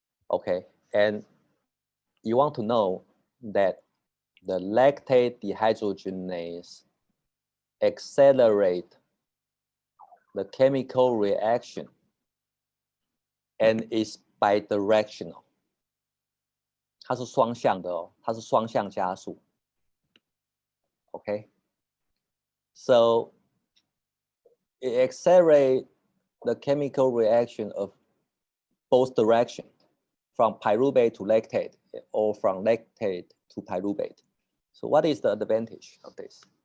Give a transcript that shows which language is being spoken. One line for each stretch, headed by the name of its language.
English: Okay, and you want to know that the lactate dehydrogenase accelerate the chemical reaction and is bidirectional.
Chinese: 它是双向的哦，它是双向加速。
English: Okay, so it accelerates the chemical reaction of both directions, from pyruvate to lactate or from lactate to pyruvate. So what is the advantage of this?